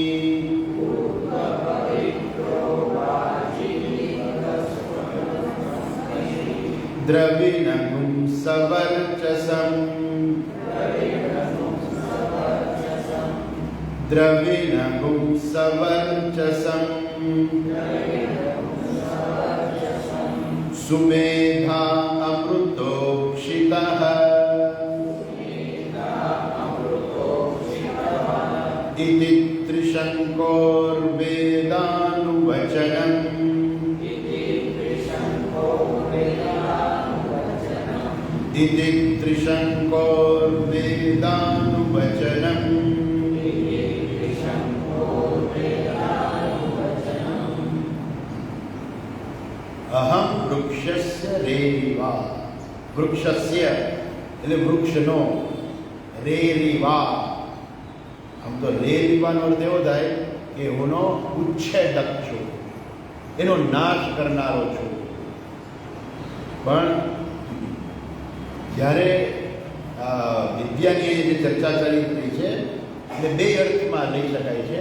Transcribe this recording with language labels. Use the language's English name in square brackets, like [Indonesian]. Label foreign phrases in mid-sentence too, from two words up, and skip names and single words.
[Sanskrit] દ્રવિણગું સવર્ચસં દ્રવિણગું સવર્ચસં સુમેધા અમૃતોક્ષિતઃ ઇતિ ત્રિશંકોર્વેદાનુવચનम् इति त्रिशङ्कोर्वेदानुवचनम् अहम वृक्षस्य रेरिवा [Gujarati] वृक्षस्य એટલે વૃક્ષનો રેરિવા આમ તો રેરિવાનો અર્થ એવો થાય કે હુંનો ઉચ્છેદક છું, એનો નાશ કરનારો છું. પણ જ્યારે વિદ્યાની જે ચર્ચા ચાલી રહી છે એટલે બે અર્થમાં લઈ શકાય છે.